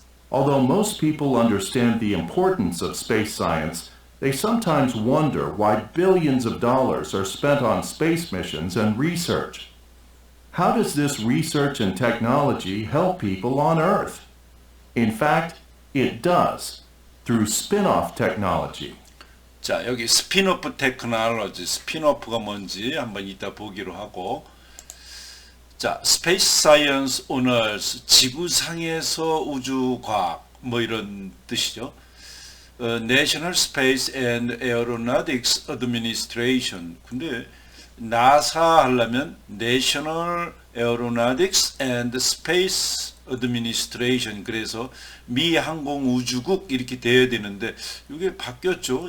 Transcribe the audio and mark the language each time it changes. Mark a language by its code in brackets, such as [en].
[en] Although most people understand the importance of space science, they sometimes wonder why billions of dollars are spent on space missions and research. How does this research and technology help people on Earth? In fact, it does, through spin-off technology. [ko] 자, 여기 스핀오프 테크놀로지, 스핀오프가 뭔지 한번 이따 보기로 하고, 자, [en] Space Science on Earth, [ko] 지구상에서 우주과학, 뭐 이런 뜻이죠. [en] National Space and Aeronautics Administration. [ko] 근데 나사 하려면 [en] National Aeronautics and Space Administration. [ko] 그래서 미 항공우주국 이렇게 돼야 되는데 이게 바뀌었죠.